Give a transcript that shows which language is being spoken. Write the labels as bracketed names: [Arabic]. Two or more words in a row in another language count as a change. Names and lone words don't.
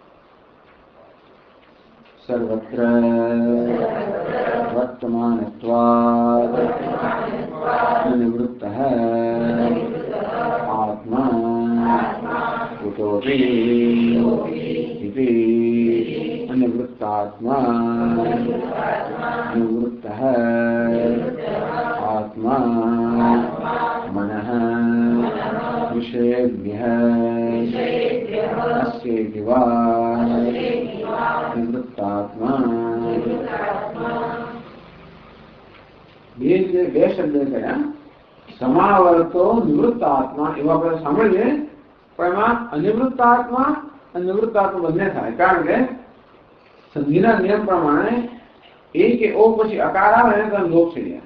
[Sanskrit] સર્વત્ર વર્તમાનત્વાદ અનિવૃત્તઃ આત્મા કુતોપી ઇતિ અનિવૃત્તાત્મા નિવૃત્તઃ આત્મા મનઃ विषयेभ्यः अस्येति वा निवृत्तात्मा. [Gujarati] બે શબ્દ કયા? સમાવર્તો નિવૃત્ત આત્મા એવા આપણે સાંભળીએ પણ એમાં અનિવૃત્ત આત્મા અને નિવૃત્ત આત્મા બંને થાય. કારણ કે સંધિના નિયમ પ્રમાણે એ કે ઓ પછી અકાર આવે ને તો લોપ થઈ જાય.